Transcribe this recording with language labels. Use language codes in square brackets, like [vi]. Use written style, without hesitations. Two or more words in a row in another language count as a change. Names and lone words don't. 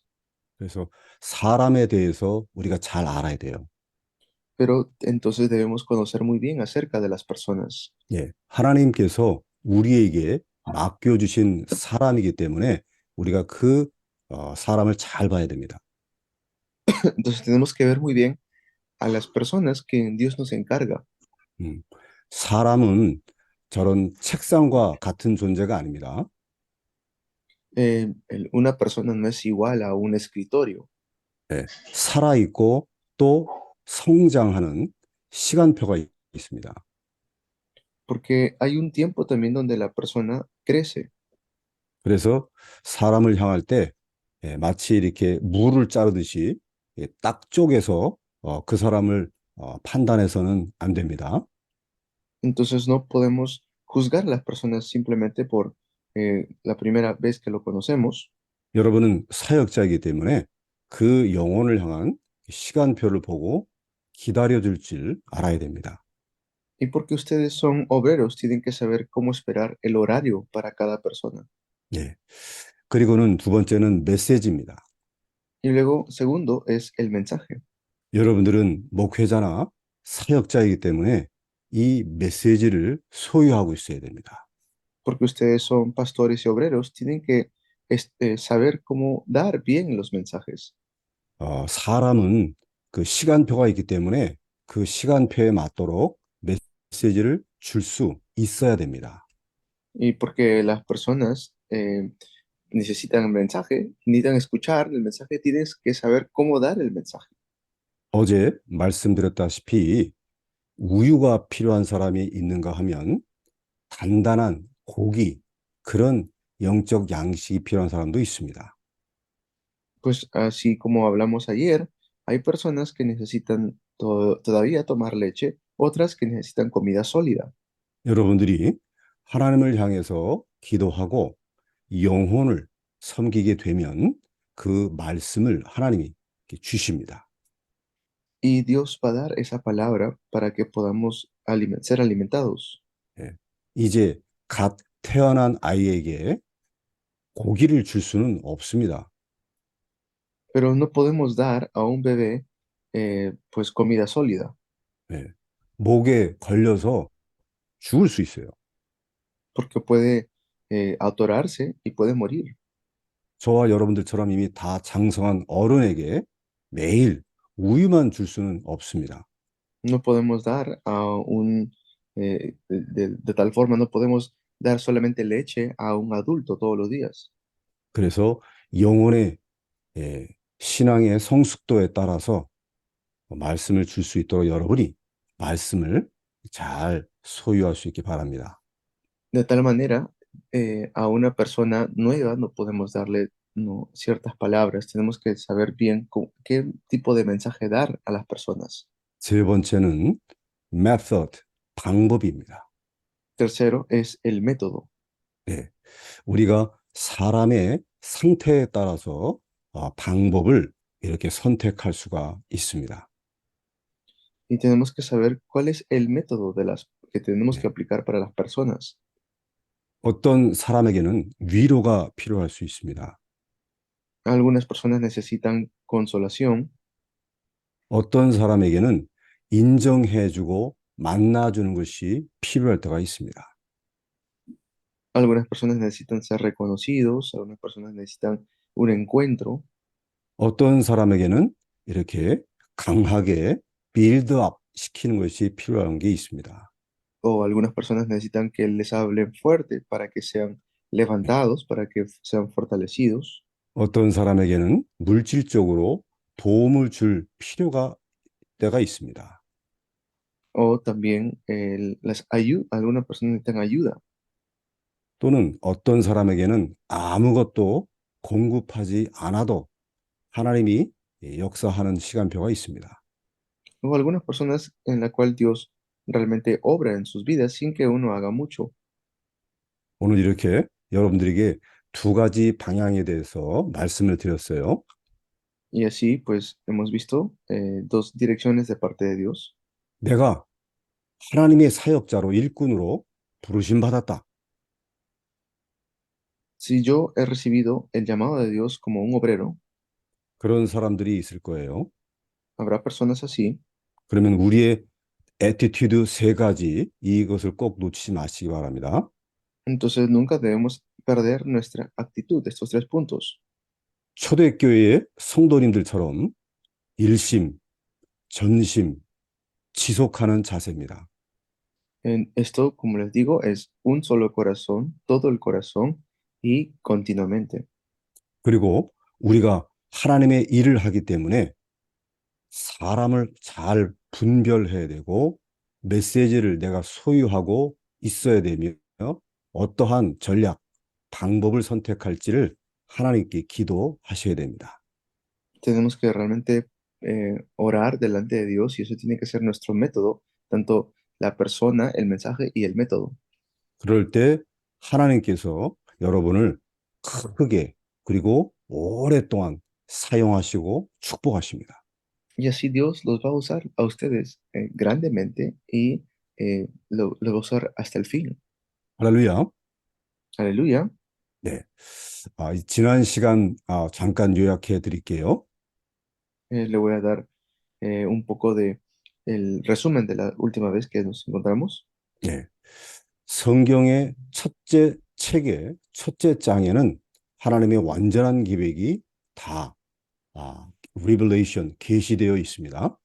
[ko] 그래서 사람에 대해서 우리가 잘 알아야 돼요. [es] Pero entonces debemos conocer muy bien acerca de las personas. [ko] 예, 하나님께서 우리에게 맡겨주신 사람이기 때문에 우리가 그 사람을 잘 봐야 됩니다. [es] Entonces tenemos que ver muy bien a las personas que Dios nos encarga. [ko] 음, 사람은 저런 책상과 같은 존재가 아닙니다. [es] Una persona no es igual a un escritorio, [ko] 예, 살아있고 또 성장하는 시간표가 있습니다. [es] porque hay un tiempo también donde la persona crece. [ko] 그래서 사람을 향할 때 마치 이렇게 무를 자르듯이 딱 쪼개서 그 사람을 판단해서는 안 됩니다. [es] Entonces no podemos juzgar a las personas simplemente por la primera vez que lo conocemos. [ko] 여러분은 사역자이기 때문에 그 영혼을 향한 시간표를 보고 기다려줄 줄 알아야 됩니다. [es] Y porque ustedes son obreros, tienen que saber cómo esperar el horario para cada persona. [ko] 예. 그리고는 두 번째는 메시지입니다. [es] Y luego, segundo, es el mensaje. [ko] 여러분들은 목회자나 사역자이기 때문에 이 메시지를 소유하고 있어야 됩니다. [es] Porque ustedes son pastores y obreros, tienen que saber cómo dar bien los mensajes. [ko] 사람은 그 시간표가 있기 때문에 그 시간표에 맞도록 메시지를 줄 수 있어야 됩니다. [es] Y porque las personas necesitan el mensaje, necesitan escuchar el mensaje, tienes que saber cómo dar el mensaje. [ko] 어제 말씀드렸다시피 우유가 필요한 사람이 있는가 하면 단단한 고기, 그런 영적 양식이 필요한 사람도 있습니다. [es] Pues así como hablamos ayer, hay personas que necesitan todavía tomar leche, otras que necesitan comida sólida. [ko] 여러분들이 하나님을 향해서 기도하고 영혼을 섬기게 되면 그 말씀을 하나님이 주십니다. [es] Y Dios va a dar esa palabra para que podamos ser alimentados. [ko] 예. 이제 갓 태어난 아이에게 고기를 줄 수는 없습니다. [es] Pero no podemos dar a un bebé pues comida sólida, [ko] 예. 목에 걸려서 죽을 수 있어요. [es] porque puede atorarse y puede morir. [ko] 저와 여러분들처럼 이미 다 장성한 어른에게 매일 우유만 줄 수는 없습니다. [es] No podemos dar a de tal forma, no podemos dar solamente leche a un adulto todos los días. [ko] 그래서 영혼의 신앙의 성숙도에 따라서 말씀을 줄 수 있도록 여러분이 말씀을 잘 소유할 수 있기 바랍니다. [es] De tal manera, a una persona nueva no podemos darle ciertas palabras, tenemos que saber bien qué tipo de mensaje dar a las personas. [ko] 세 번째는 method, 방법입니다. [es] Tercero es el método. [ko] 네, 우리가 사람의 상태에 따라서 방법을 이렇게 선택할 수가 있습니다. [es] Y tenemos que saber cuál es el método que tenemos [ko] 네. [es] que aplicar para las personas. [ko] 어떤 사람에게는 위로가 필요할 수 있습니다. [es] Algunas personas necesitan consolación, [ko] 어떤 사람에게는 인정해주고 만나주는 것이 필요할 때가 있습니다. [es] algunas personas necesitan ser reconocidos, algunas personas necesitan un encuentro, [ko] 어떤 사람에게는 이렇게 강하게 빌드업 시키는 것이 필요한 게 있습니다. [es] o algunas personas necesitan que les hablen fuerte para que sean levantados, para que sean fortalecidos, [ko] 어떤 사람에게는 물질적으로 도움을 줄 필요가 때가 있습니다. [es] o también algunas personas necesitan ayuda, [ko] 또는 어떤 사람에게는 아무것도 공급하지 않아도 하나님이 역사하는 시간표가 있습니다. [es] o algunas personas en la cual Dios realmente obra en sus vidas sin que uno haga mucho. [ko] 오늘 이렇게 여러분들에게 두 가지 방향에 대해서 말씀을 드렸어요. [es] Y así, pues, hemos visto dos direcciones de parte de Dios. [ko] 내가 하나님의 사역자로 일꾼으로 부르심 받았다. [es] Si yo he recibido el llamado de Dios como un obrero, [ko] 그런 사람들이 있을 거예요. [es] habrá personas así. [ko] 그러면 우리의 애티튜드 세 가지 이것을 꼭 놓치지 마시기 바랍니다. [es] Entonces nunca debemos perder nuestra actitud, estos tres puntos. [ko] 초대교회의 성도님들처럼 일심, 전심, 지속하는 자세입니다. [es] En esto, como les digo, es un solo corazón, todo el corazón y continuamente. [ko] 그리고 우리가 하나님의 일을 하기 때문에 사람을 잘 분별해야 되고 메시지를 내가 소유하고 있어야 되며 어떠한 전략, 방법을 선택할지를 하나님께 기도하셔야 됩니다. [es] Tenemos que realmente orar delante de Dios y eso tiene que ser nuestro método, tanto la persona, el mensaje y el método. [ko] 그럴 때 하나님께서 여러분을 크게 그리고 오랫동안 사용하시고 축복하십니다. [es] Y así Dios los va a usar a ustedes grandemente y lo va a usar hasta el fin. [ko] 할렐루야. [es] Aleluya. [ko] 네. 지난 시간 잠깐 요약해 드릴게요. [es] Le voy a dar un poco de el resumen de la última vez que nos encontramos. [ko] 네. 성경의 첫째 책의 첫째 장에는 하나님의 완전한 계획이 다 Revelation 계시되어 있습니다.